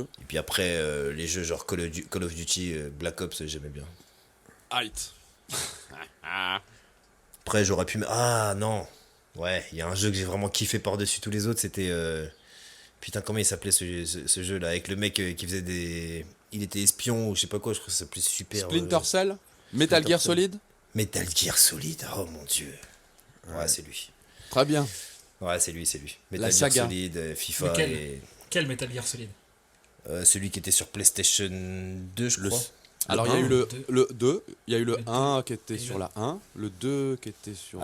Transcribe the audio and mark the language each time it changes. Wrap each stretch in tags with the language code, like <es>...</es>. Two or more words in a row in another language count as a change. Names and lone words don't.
<fr>et puis après les jeux genre Call of Duty, Black Ops, j'aimais bien. Height. Après j'aurais pu... Ah non. Ouais, il y a un jeu que j'ai vraiment kiffé par-dessus tous les autres, c'était... Putain, comment il s'appelait ce jeu là? Avec le mec qui faisait des... Il était espion ou je sais pas quoi, je crois que ça s'appelait super... Splinter Cell. Metal Splinter Gear Cell. Solid. Metal Gear Solid, oh mon dieu. Ouais, c'est lui. Très bien. Ouais, c'est lui. Metal La Gear saga. Solid, FIFA Lequel et... Quel Metal Gear Solid? celui qui était sur PlayStation 2, je Le- crois. Alors il y a 1, eu le 2, il y a eu le Le 1 qui était et sur le- la 1, le 2 qui était sur</fr>